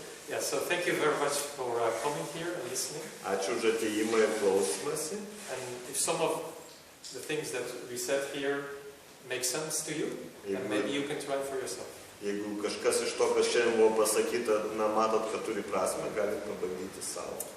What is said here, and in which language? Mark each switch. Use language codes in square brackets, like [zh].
[en] Yeah, so thank you very much for coming here and listening. [lt] ačiū už ateimą ir klausimąsi. [en] And if some of the things that we said here make sense to you, then maybe you can try for yourself. [lt] Jeigu kažkas iš to, kas šiandien buvo pasakyta, matot, kad turi prasme, galite pabandyti savo.